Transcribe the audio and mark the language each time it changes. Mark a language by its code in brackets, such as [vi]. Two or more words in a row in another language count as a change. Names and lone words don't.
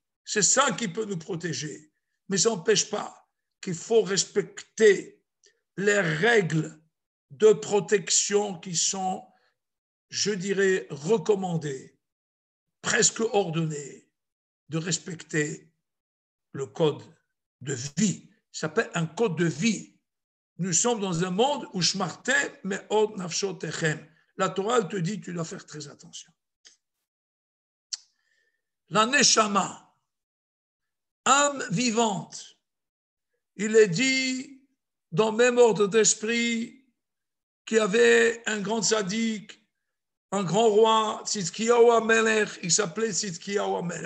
[fr] C'est ça qui peut nous protéger. Mais ça n'empêche pas qu'il faut respecter les règles de protection qui sont, je dirais, recommandées, presque ordonnées, de respecter le code de vie. Ça s'appelle un code de vie. Nous sommes dans un monde où [he] נשמרתם מאד לנפשתיכם. [fr] La Torah te dit, tu dois faire très attention. La neshama, âme vivante, il est dit dans le même ordre d'esprit qu'il y avait un grand tzaddik, un grand roi, Tzidkiyahu HaMelech, il s'appelait Tzidkiyahu HaMelech.